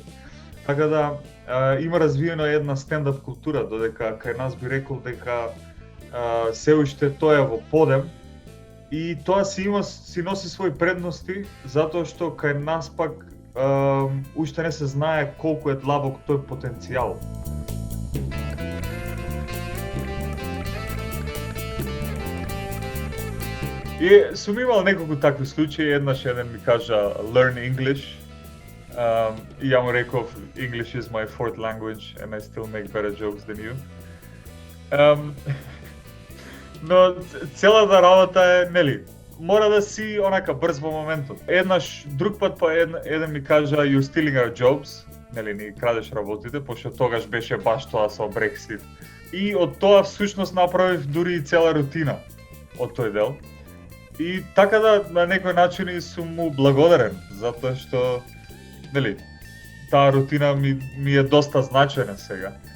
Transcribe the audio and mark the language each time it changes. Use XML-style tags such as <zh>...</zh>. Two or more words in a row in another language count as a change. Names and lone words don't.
<mk>Така да има развиена една стендап култура, додека кај нас би рекол дека се уште тоа е во подем и тоа си носи своји предности, затоа што кај нас пак уште не се знае колку е длабок тој потенцијал. И сум имал неколку такви случаи, еден ми кажа</mk> <en>learn English.</en> <mk>И ја му реков,</mk> <en>English is my fourth language and I still make better jokes than you.</en> <mk>Но целата работа е, нели, мора да си онака брз во моментот. Друг пат па еден ми кажа</mk> <en>you stealing our jobs,</en> <mk>нели, ни крадеш работите, пошто тогаш беше баш тоа со Brexit. И од тоа всушност направив дури и цела рутина од тој дел. И така да на некој начин сум му благодарен, затоа што, нели, таа рутина ми е доста значајна сега.</mk>